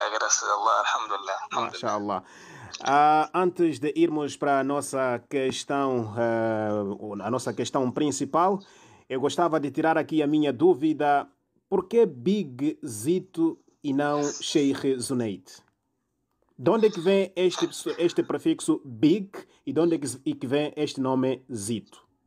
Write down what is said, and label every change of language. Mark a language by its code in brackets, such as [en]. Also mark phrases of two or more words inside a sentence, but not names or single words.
[pt] graças a Allah, alhamdulillah. MashaAllah. Antes de irmos para a nossa questão principal, eu gostava de tirar aqui a minha dúvida. Por que Big Zito e não Sheikh Zunaid? De onde é que vem este prefixo Big e de onde é que vem este nome Zito?